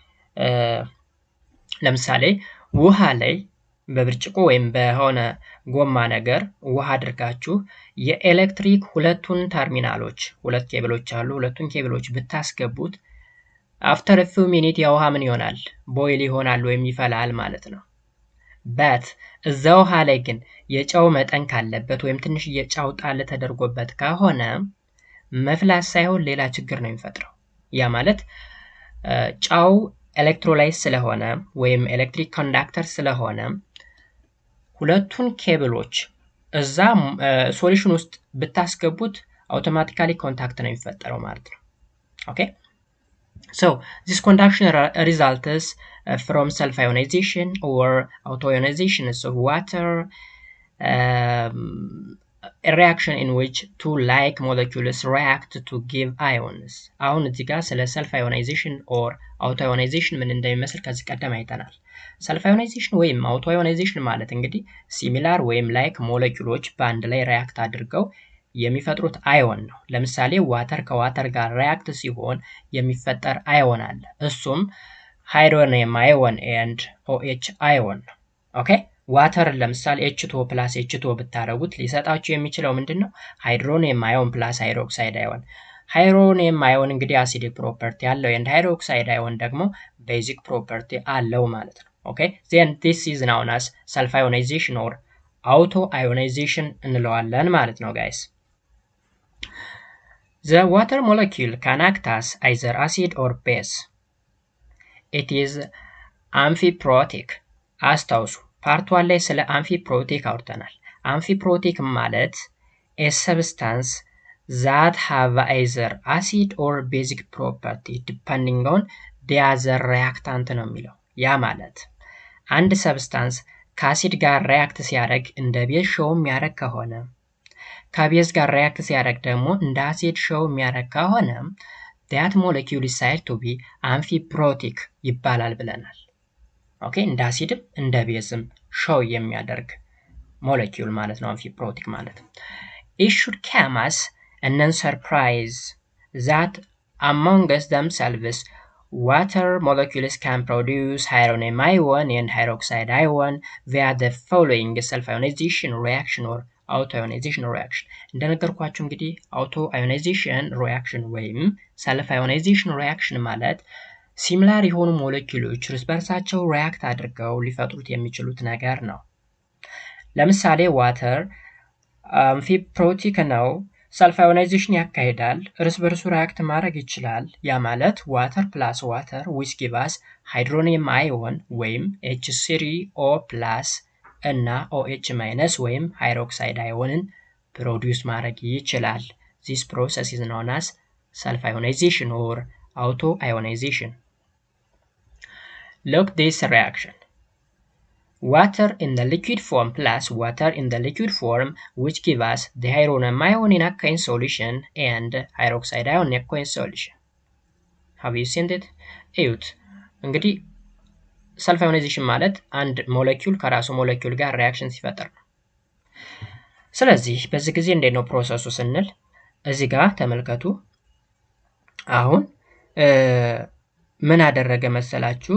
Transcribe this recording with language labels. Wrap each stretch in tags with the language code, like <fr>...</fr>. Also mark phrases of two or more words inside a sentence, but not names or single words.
<am>ለምሳሌ ውሃ ላይ በብርጭቆ ወይም በሆነ ጎማ ነገር ውሃ አድርጋችሁ የኤሌክትሪክ ሁለቱን ተርሚናሎች ሁለት ኬብሎች አሉ፣ ሁለቱን ኬብሎች ብታስገቡት</am> <en>after a few minutes</en> <am>ያ ውሃ ምን ይሆናል? ቦይል ይሆናል ወይም ይፈላል ማለት ነው። በት እዛ ውሃ ላይ ግን የጨው መጠን ካለበት ወይም ትንሽ የጨው ጣል ተደርጎበት ከሆነ መፍላት ሳይሆን ሌላ ችግር ነው የሚፈጥረው። ያ ማለት ጨው ኤሌክትሮላይት ስለሆነ ወይም</am> <en>electric conductor</en> <am>ስለሆነ ሁለቱን ኬብሎች እዛ ሶሉሽን ውስጥ ብታስገቡት</am> <en>automatically contact</en> <am>ነው የሚፈጠረው ማለት ነው። ኦኬ</am> <en>so this conduction results from self ionization or auto ionization of water, a reaction in which two like molecules react to give ions.</en> <am>አሁን እዚህ ጋር ስለ</am> <en>self ionization or auto ionization</en> <am>ምን እንደሚመስል ከዚህ ቀደም አይተናል።</am> <en>self ionization</en> <am>ወይም</am> <en>auto ionization</en> <am>ማለት እንግዲህ ሲሚላር ወይም ላይክ ሞለኪውሎች በአንድ ላይ ሪያክት አድርገው የሚፈጥሩት አዮን ነው። ለምሳሌ ዋተር ከዋተር ጋር ሪያክት ሲሆን የሚፈጠር አዮን አለ። እሱም</am> <en>hydronium ion and OH ion</en> <am>ነው።</am> <en>okay water</en> <am>ለምሳሌ H2O + H2O ብታረጉት ሊሰጣችሁ የሚችለው ምንድነው?</am> <en>hydronium ion + hydroxide ion። hydronium ion</en> <am>እንግዲህ</am> <en>acidic property</en> <am>አለው</am> <en>and hydroxide ion</en> <am>ደግሞ</am> <en>basic property</en> <am>አለው ማለት ነው።</am> <en>okay then this is known as self ionization or auto ionization</en> <am>እንለዋለን ማለት ነው guys.</am> <en>The water molecule can act as either acid or base. It is amphiprotic.</en> <am>አስታውሱ ፓርት 1 ላይ ስለ አምፊፕሮቲክ አውርተናል። አምፊፕሮቲክ ማለት</am> <en>a substance that have either acid or basic property depending on the other reactant</en> <am>ነው የሚለው። ያ ማለት አንድ ሰብስታንስ ከአሲድ ጋር ሪያክት ሲያደርግ እንደ ቤዝ ሾው የሚያደርግ ከሆነ ከቤዝ ጋር ሪያክት ሲያደርግ ደግሞ እንደ አሲድ ሾው የሚያደርግ ከሆነ</am> <en>that molecule is said to be amphiprotic</en> <am>ይባላል ብለናል። ኦኬ እንደ አሲድም እንደ ቤዝም ሾው የሚያደርግ ሞለኪውል ማለት ነው አምፊፕሮቲክ ማለት።</am> <en>It should come as a non-surprise that amongst themselves water molecules can produce hydrogen ion and hydroxide ion via the following self-ionization reaction or auto-ionization reaction.</en> <am>እንደነገርኳችሁ እንግዲህ</am> <en>auto-ionization reaction</en> <am>ወይም</am> <en>self-ionization reaction</en> <am>ማለት ሲሚላር የሆኑ ሞለኪውሎች እርስ በርሳቸው ሪያክት አድርገው ሊፈጥሩት የሚችሉት ነገር ነው። ለምሳሌ ዋተር አምፊፕሮቲክ ነው፣</am> <en>self ionization</en> <am>ያካሂዳል፣ እርስ በርሱ ሪያክት ማድረግ ይችላል። ያ ማለት</am> <en>water plus water which give us hydronium ion</en> <am>ወይም H3O+ እና OH- ወይም ሃይድሮክሳይድ አዮንን ፕሮዲዩስ ማድረግ ይችላል።</am> <en>This process is known as self ionization or auto ionization. Look this reaction. Water in the liquid form plus water in the liquid form which give us the hydrogen ion in aqueous solution and hydroxide ion in aqueous solution. Have you seen it?</en> <am>እዩት እንግዲህ</am> <en>self ionization</en> <am>ማለት አንድ ሞለኪውል ከራሱ ሞለኪውል ጋር ሪያክሽን ሲፈጥር ነው። ስለዚህ በዚህ ጊዜ እንዴት ነው ፕሮሰሱ ስንል እዚህ ጋር ተመልከቱ። አሁን ምን አደረገ መሰላችሁ?</am>